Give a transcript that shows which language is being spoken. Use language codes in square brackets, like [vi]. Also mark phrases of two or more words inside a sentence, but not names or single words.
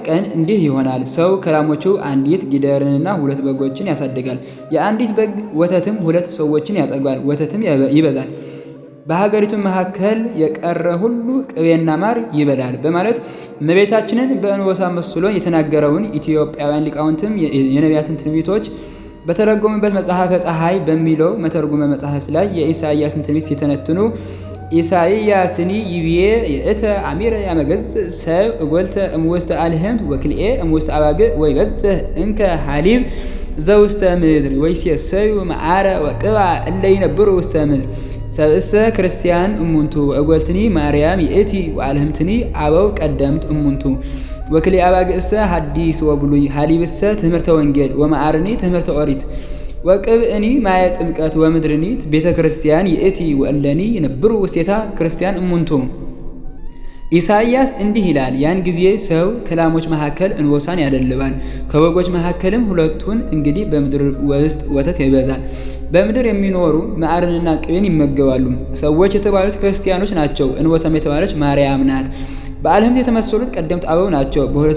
[am] ቀን እንዲህ ይሆናል፣ ሰው ከላሞቹ አንዲት ጊደርንና 2 በጎችን ያሳድጋል፣ የአንዲት በግ ወተትም 2 ሰዎችን ያጠግባል፣ ወተትም ይበዛል፣ በሀገሪቱ መካከል የቀረ ሁሉ ቅቤና ማር ይበላል በማለት እመቤታችንን በእንቦሳ መስሎ የተናገረውን ኢትዮጵያውያን ሊቃውንትም የነቢያትን ትንቢቶች በተረጎሙበት መጽሐፈ ፀሐይ በሚለው መተርጉመ መጽሐፍት ላይ የኢሳይያስን ትንቢት ሲተነትኑ [gez] ኢሳይያስኒ ይብዬ የእተ አሚረ ያመገጽ ሰብ እጎልተ እምውስተ አልህምት ወክልኤ እምውስተ አባግዕ ወይበጽሕ እንከ ሐሊብ ዘውስተ ምድር ወይሴሰዩ መዓረ ወቅብዓ እለ ይነብሩ ውስተ ምድር ሰብእሰ ክርስቲያን እሙንቱ እጎልትኒ ማርያም ይእቲ ወአልህምትኒ አበው ቀደምት እሙንቱ ወክልኤ አባግዕሰ ሐዲስ ወብሉይ ሐሊብሰ ትምህርተ ወንጌል ወመዓርኒ ትምህርተ ኦሪት ወቅብእኒ ማየ ጥምቀት ወምድርኒ ቤተ ክርስቲያን ይእቲ ወእለኒ ይነብሩ ውስቴታ ክርስቲያን እሙንቱ። [am] ኢሳይያስ እንዲህ ይላል፣ ያን ጊዜ ሰው ከላሞች መካከል እንቦሳን ያደልባል፣ ከበጎች መካከልም 2ቱን። እንግዲህ በምድር ውስጥ ወተት ይበዛል። በምድር የሚኖሩ መዓርንና ቅቤን ይመገባሉ። ሰዎች የተባሉት ክርስቲያኖች ናቸው። እንቦሳም የተባለች ማርያም ናት። በአልህምት የተመሰሉት ቀደምት አበው ናቸው። በ2